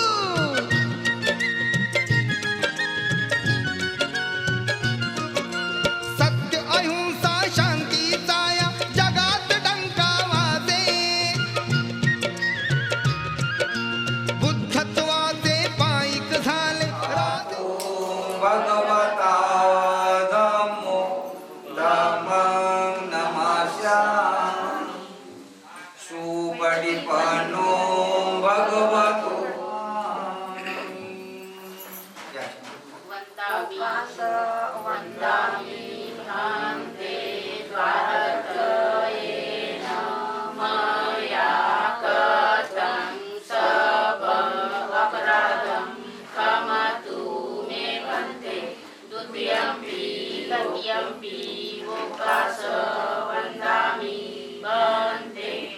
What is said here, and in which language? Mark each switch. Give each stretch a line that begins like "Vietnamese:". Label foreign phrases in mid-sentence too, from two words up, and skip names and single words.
Marathi: सत्य अहिंसा शांतीचा या जगात डंका वाजे बुद्धत्वाचे पाईक झाले राजे
Pali: भगवता धम्मो धम्मं नमस्यामि सुपटिपन्नो भगवतो वंदामि भान्ते द्वारकयेन मया कृतं सब अपराधं क्षमतु मे भन्ते द्वितीयंपि तृतीयंपि वोकास वन्दामि भन्ते